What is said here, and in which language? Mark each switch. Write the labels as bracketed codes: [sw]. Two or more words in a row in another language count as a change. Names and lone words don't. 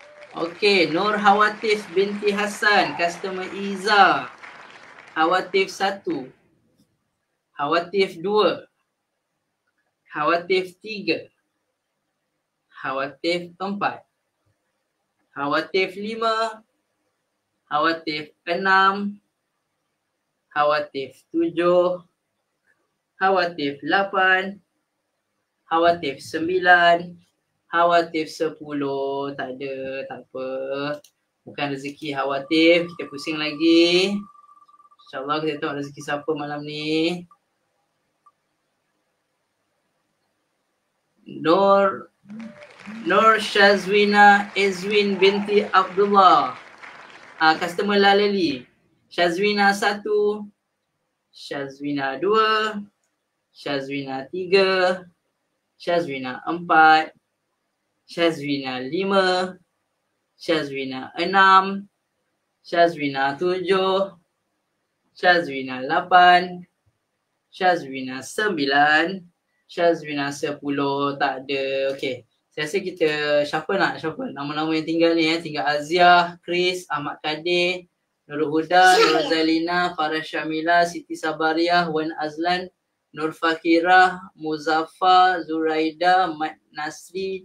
[ms] Okey, Nur Hawatif binti Hassan, customer Iza. Hawatif 1. Hawatif 2. Hawatif 3. Hawatif 4. Hawatif 5. Hawatif 6. Hawatif 7. Hawatif 8. Hawatif 9. Hawatif 10. Tak ada, tak apa. Bukan rezeki Hawatif. Kita pusing lagi. InsyaAllah kita tengok rezeki siapa malam ni. Nur Shazwina Ezwin binti Abdullah. Customer Laleli. Shazwina 1. Shazwina 2. Shazwina 3. Shazwina 4. Shazwina 5. Shazwina 6. Shazwina 7. Shazwina 8. Shazwina 9. Shazwina 10. Tak ada. Okey. Saya rasa kita siapa nama-nama yang tinggal ni tinggal Aziah, Chris, Ahmad Kadir, Nurul Huda, Nur Zalina, Farah Syamila, Siti Sabariah, Wan Azlan, Nur Fakirah, Muzaffar, Zuraida, Mat Nasri.